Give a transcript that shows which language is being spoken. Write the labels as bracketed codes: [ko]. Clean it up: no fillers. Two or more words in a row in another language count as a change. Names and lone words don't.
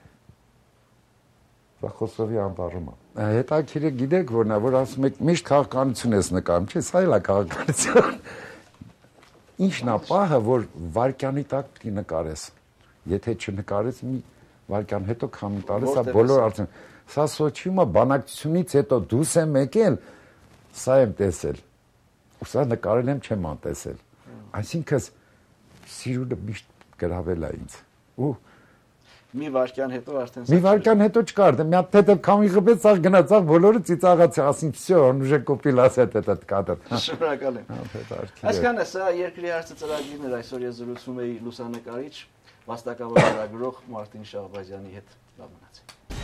[hy] Սա Խոսովի անտառում է։ Հետաքրքիր գիտեք որն է, որ ասում եք միշտ քաղաքականություն ես նկարում, չէ՞, սա էլ է քաղաքականություն։ Ինչն է պահը, որ վարկյանի տակ պիտի նկարես։ Եթե չնկարես մի վարկյան հետո քամի տալիս, սա բոլոր արդեն։ Սա Սոչիումը բանակցությունից հետո դուրս եմ եկել, սա եմ տեսել։ Ու սա նկարել եմ չեմ անտեսել։ Այսինքն սիրունը միշտ գրավել է ինձ։ Ու Մի վարքյան հետո արդեն մի վարքյան հետո չկար, դե մի հատ թեթև քամի խփեց, աղ գնացավ, բոլորը ծիծաղացի, ասին, [ru] «Всё, он уже купилась этот կադր»։ [hy] Շնորհակալ եմ։ Այսքան է, սա երկրի հարցը ծրագիրն էր, այսօր ես զրուցում էի լուսանկարիչ, վաստակավոր լրագրող Մարտին Շահբազյանի հետ։ Լավ մնացեք։